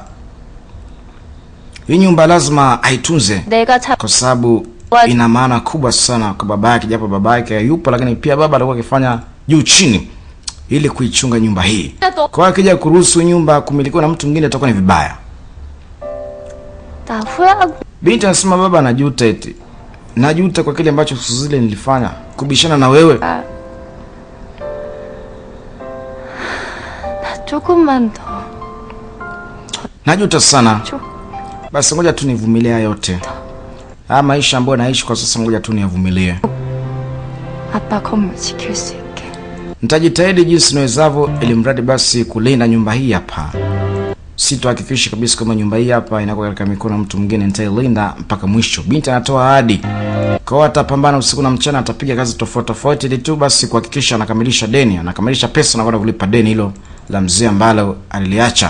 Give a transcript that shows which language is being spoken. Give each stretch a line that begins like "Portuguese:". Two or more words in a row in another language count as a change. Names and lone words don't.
Swahili: Hii nyumba lazima aitunze kwa sababu ina maana kubwa sana kwa baba yake, japo baba yake hayupo, lakini pia baba alikuwa akifanya juu chini ili kuichunga nyumba hii. Kwa hiyo akija kuruhusu nyumba kumilikiwa na mtu mwingine itakuwa ni vibaya. Binti anasema baba anajuta eti. Najuta kwa kile ambacho siku zile nilifanya, kubishana na wewe.
Korean: 조금만 더.
Swahili: Najuta sana. Basi ngoja tu nivumilie yote. Maisha ambayo naishi kwa sasa ngoja tu niyavumilie.
Korean: 아빠 건물 지킬 수 있게.
Swahili: Nitajitahidi jinsi niwezavyo ili mradi basi kulinda nyumba hii hapa. Sitohakikisha kabisa kama nyumba hii hapa inakuwa katika mikono ya mtu mwingine, nitailinda mpaka mwisho. Binti anatoa ahadi. Kwa hiyo atapambana usiku na mchana, atapiga kazi tofauti tofauti ili tu basi kuhakikisha anakamilisha deni, anakamilisha pesa na kwenda kulipa deni hilo la mzee ambalo aliliacha.